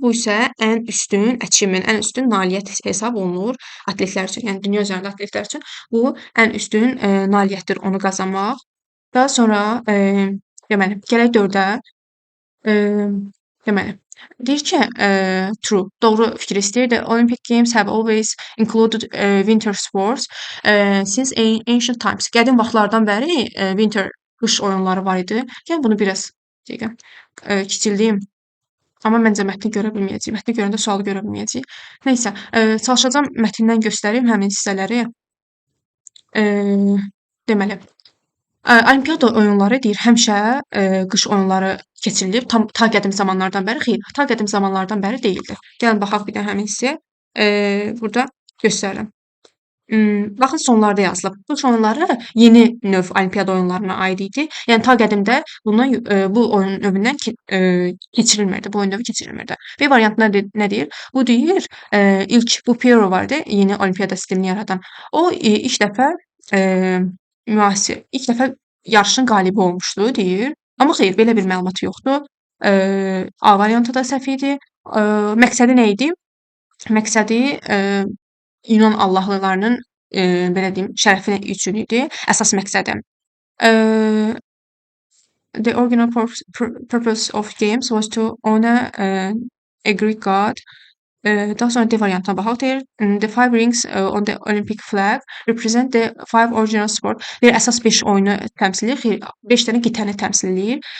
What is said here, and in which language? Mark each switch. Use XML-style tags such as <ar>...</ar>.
<az>Bu isə ən üstün achievement, ən üstün nailiyyət hesab olunur atletlər üçün. Yəni dünya üzərində atletlər üçün bu ən üstün, nailiyyətdir onu qazanmaq. Daha sonra, deməli, gələk 4-ə. Deməli, deyir ki, true, doğru fikir istəyir.</az> <en>The Olympic Games have always included, winter sports, since ancient times.</en> <az>Qədim vaxtlardan bəri, winter, qış oyunları var idi. Yəni bunu biraz dəqiqə, kiçildiyim, amma məncə mətni görə bilməyəcəyik. Mətni görəndə sualı görə bilməyəcəyik. Nəysə, çalışacağam mətndən göstərim həmin hissələri. Deməli, Olimpiada oyunları deyir həmişə, qış oyunları keçirilib. Ta qədim zamanlardan bəri xeyr, ta qədim zamanlardan bəri deyildi. Gəlin baxaq bir də həmin hissəyə. Burda göstərirəm. Baxın sonlarda yazılıb. Qış oyunları yeni növ olimpiada oyunlarına aid idi. Yəni ta qədimdə bundan bu oyun növündən keçirilmirdi. Bu oyun növü keçirilmirdi. B variantında nə deyir? Bu deyir, ilk bu Piero var idi, yeni olimpiada sistemini yaradan. O ilk dəfə ilk dəfə yarışın qalibi olmuşdu deyir. Amma xeyr, belə bir məlumat yoxdur. A variantı da səhv idi. Məqsədi nə idi? Məqsədi Yunan allahlarının belə deyim, şərəfi üçün idi əsas məqsədi.</az> <en>The original purpose of games was to honor a Greek god.</en> <az>Daha sonra D variantına baxaq deyir.</az> <en>The five rings on the Olympic flag represent the five original sport.</en> <az>Deyir əsas 5 oyunu təmsil edir. Xeyr, 5 dənə qitəni təmsil eləyir.</az>